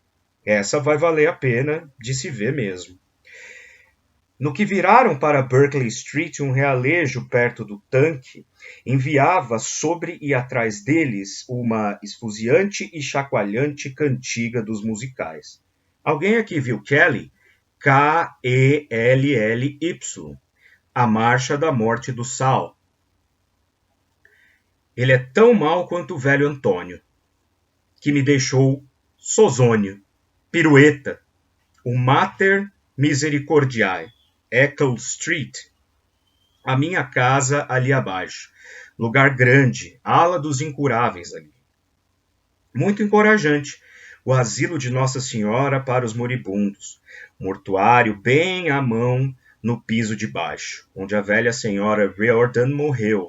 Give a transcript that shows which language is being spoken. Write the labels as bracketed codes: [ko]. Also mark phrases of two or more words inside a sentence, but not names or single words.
[pt] Essa vai valer a pena de se ver mesmo. No que viraram para Berkeley Street, um realejo perto do tanque enviava sobre e atrás deles uma esfuziante e chacoalhante cantiga dos musicais. Alguém aqui viu Kelly? K-E-L-L-Y. A Marcha da Morte do Sal. Ele é tão mau quanto o velho Antônio, que me deixou sozônio, pirueta, o [la] Mater Misericordiae. [pt] Eccles Street, a minha casa ali abaixo, lugar grande, ala dos incuráveis ali. Muito encorajante, o asilo de Nossa Senhora para os moribundos, mortuário bem à mão no piso de baixo, onde a velha senhora Riordan morreu.